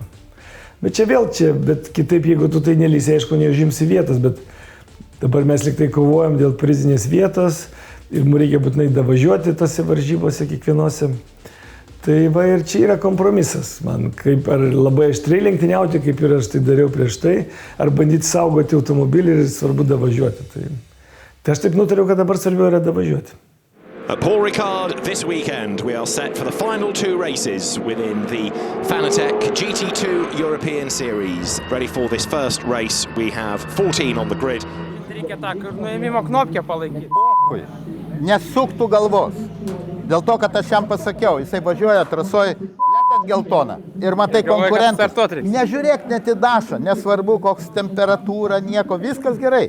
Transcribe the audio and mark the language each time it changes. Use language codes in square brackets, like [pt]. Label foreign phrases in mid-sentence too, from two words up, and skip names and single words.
[lt] Bet bet kitaip, jeigu tu tai nelysi, aišku, neužimsi vietas, bet dabar mes liktai kovojam dėl prizinės vietos ir mums reikia būtinai davažiuoti tose varžybose kiekvienose. Tai va ir čia yra kompromisas. Man kaip ar labai aštriai lenktyniauti, kaip ir aš tai dariau prieš tai, ar bandyti saugoti automobilį ir svarbu davažiuoti. Tai aš taip nutariau, kad dabar svarbiau yra davažiuoti. [en] At Paul Ricard this weekend, we are set for the final two races within the Fanatec GT2 European Series. Ready for this first race, we have 14 on the grid. [lt] Reikia tą nuėmimo knopkę palaikyti. Nesuktų galvos. Dėl to, kad aš jam pasakiau, jisai važiuoja trasoj, blėt geltona. Ir matai konkurentus. Nežiūrėk net į dašą, nesvarbu, koks temperatūra, nieko, viskas gerai.